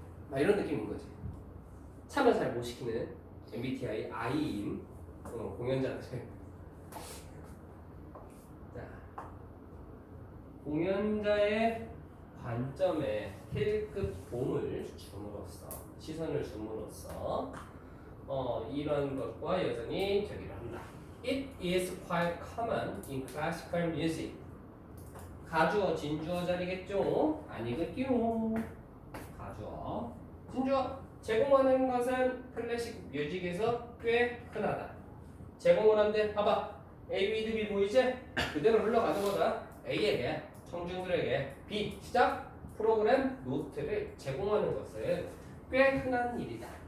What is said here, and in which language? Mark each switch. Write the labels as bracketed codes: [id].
[ko] 막 이런 느낌인 거지. 참여 잘 못 시키는 MBTI I인 공연자들. 자, 공연자의 관점에 K급 봄을 줌으로써 시선을 줌으로써 이런 것과 여전히 저기를 한다. [en] It is quite common in classical music. [ko] 가주어, 진주어 자리겠죠? 아니겠죠? 가주어, 진주어. 제공하는 것은 클래식 뮤직에서 꽤 흔하다. 제공을 한데 봐봐. A with B 보이지? 그대로 흘러가는 거다. A에게, 청중들에게 B, 시작! 프로그램 노트를 제공하는 것은 꽤 흔한 일이다.